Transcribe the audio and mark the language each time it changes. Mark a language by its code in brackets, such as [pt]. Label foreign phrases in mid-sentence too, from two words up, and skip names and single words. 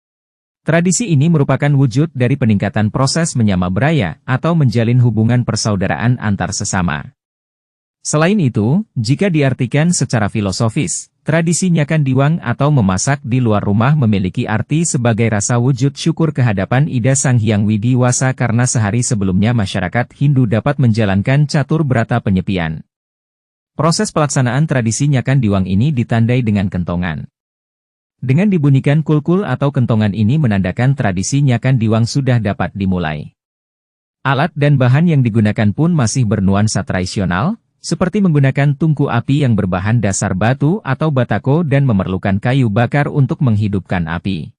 [id] Tradisi ini merupakan wujud dari peningkatan proses [ban] menyama beraya [id] atau menjalin hubungan persaudaraan antar sesama. Selain itu, jika diartikan secara filosofis, tradisi Nyakan Diwang atau memasak di luar rumah memiliki arti sebagai rasa wujud syukur kehadapan Ida Sang Hyang Widiwasa karena sehari sebelumnya masyarakat Hindu dapat menjalankan catur berata penyepian. Proses pelaksanaan tradisi Nyakan Diwang ini ditandai dengan kentongan. Dengan dibunyikan kulkul atau kentongan ini menandakan tradisi Nyakan Diwang sudah dapat dimulai. Alat dan bahan yang digunakan pun masih bernuansa tradisional, seperti menggunakan tungku api yang berbahan dasar batu atau batako dan memerlukan kayu bakar untuk menghidupkan api.